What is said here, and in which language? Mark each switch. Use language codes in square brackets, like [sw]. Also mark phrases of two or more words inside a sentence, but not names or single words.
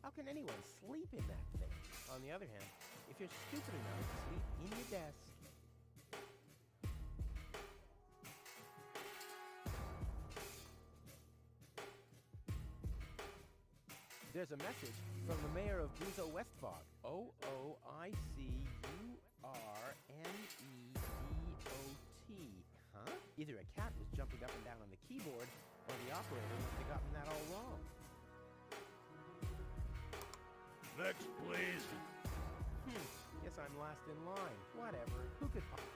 [en] How can anyone sleep in that thing? On the other hand, if you're stupid enough to sleep in your desk, there's a message from the mayor of Buzo Westfog. O-O-I-C-U-R-N-E-D-O-T. Huh? Either a cat was jumping up and down on the keyboard, or the operator must have gotten that all wrong. Next, please. Guess I'm last in line. Whatever. Who could...